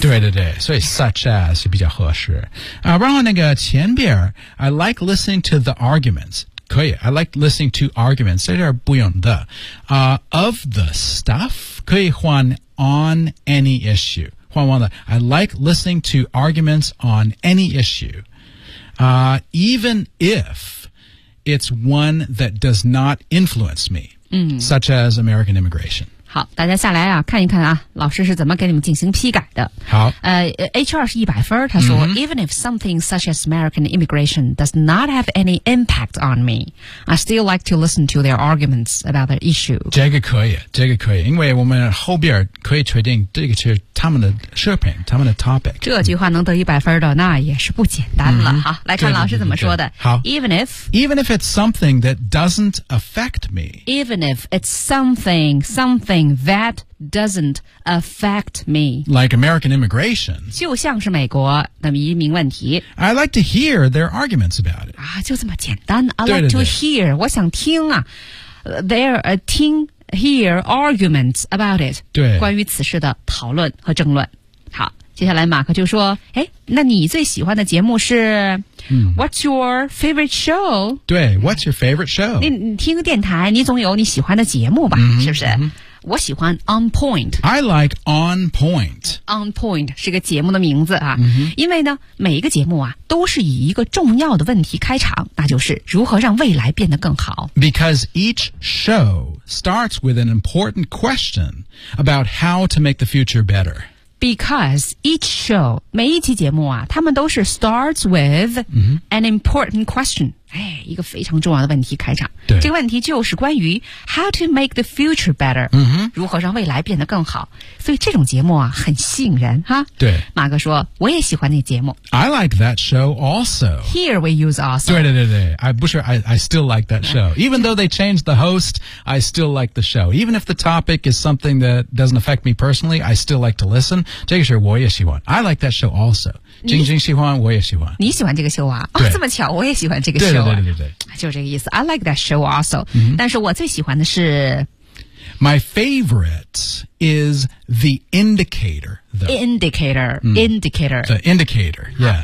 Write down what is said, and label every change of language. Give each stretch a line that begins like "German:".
Chinese: 对对对所以
English: such as
Chinese: 比较合适、然后那个前边
English: I like listening to the arguments,可以 I like listening to arguments
Chinese: 在这儿不用的、
English: of the stuff 可以换 on any issue
Chinese: 换完了
English: I like listening to arguments on any issue、even if it's one that does not influence me、
Chinese: 嗯、
English: such as American immigration
Chinese: 好大家下来啊看一看啊老师是怎么给你们进行批改的好、 HR 是100分他说、mm-hmm.
English: Even if something such as American immigration does not have any impact on me I still like to listen to their arguments about their issue
Chinese: 这个可以这个可以因为我们后边可以确定这个是他们的视频他们的 topic 这句话能得100分的那也是不简单了、mm-hmm. 好来看老师怎么说的好
English: Even if it's something that doesn't affect me Even if it's something thatDoesn't affect me. Like American immigration.
Chinese: 就像是美国的移民问题。
English: I like to hear their arguments about it.
Chinese: 啊，就这么简单。
English: I like
Chinese: 对对对
English: to hear.
Chinese: 我想听啊。
English: Hear arguments about it.
Chinese: 对。关于此事的讨论和争论。好，接下来马克就说，哎，那你最喜欢的节目是、
English: What's your favorite show? 对 What's your favorite show?
Chinese: 你听个电台，你总有你喜欢的节目吧、mm-hmm, 是不是、mm-hmm. 我喜欢 On Point.
English: I like On Point.
Chinese: On Point 是个节目的名字啊、 mm-hmm. 因为呢每一个节目啊都是以一个重要的问题开场，那就是如何让未来变得更好。
English: Because each show starts with an important question about how to make the future better. Because each show,
Chinese: 每一期节目啊，他们都是
English: starts with an important question.
Chinese: 哎，一个非常重要的问题开场。对。这个问题就是关于
English: how to make the future better,、 mm-hmm.
Chinese: 如何让未来变得更好。所以这种节目啊，很吸引人哈。对。马哥说，我也喜欢那节目。
English: I like that show also. Here we use also.
Chinese: 对对对对。
English: I still like that show. Even though they changed the host, I still like the show. Even if the topic is something that doesn't affect me personally, I still like to listen.
Chinese: 这个是我也喜欢
English: I like that show also
Chinese: 晶晶喜欢我也喜欢你喜欢这个秀啊、哦、这么巧我也喜欢这个秀、啊、对对对对对就这个意思
English: I like that show also、 mm-hmm.
Chinese: 但是我最喜欢的是
English: My favorite is the indicator the indicator、mm-hmm. indicator the indicator、yeah.